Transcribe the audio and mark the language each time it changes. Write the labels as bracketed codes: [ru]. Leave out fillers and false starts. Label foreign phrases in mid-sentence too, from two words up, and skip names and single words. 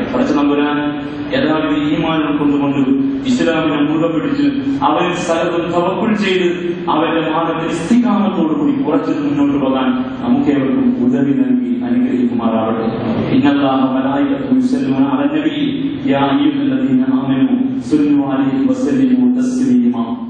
[ml] പഠിച്ച നമ്പുരാൻ യഥാവിധ ഈമാൻ കൊണ്ടുകൊണ്ട് ഇസ്ലാമിനെ മുറുകെ പിടിച്ച് അവരിൽ സ്ഥലത്തും തവക്കുൽ ചെയ്ത് അവരുടെ മാർഗത്തിൽ ഇസ്തിഖാമത്തോടുകൂടി കുറച്ച് മുന്നോട്ട് പോകാൻ നമുക്കേവർക്കും ഉദവി നൽകി അനുഗ്രഹിക്കുമാറാവട്ടെ. [ar] إن الله وملائكته يصلون على النبي يا أيها الذين آمنوا صلوا عليه وسلموا تسليما.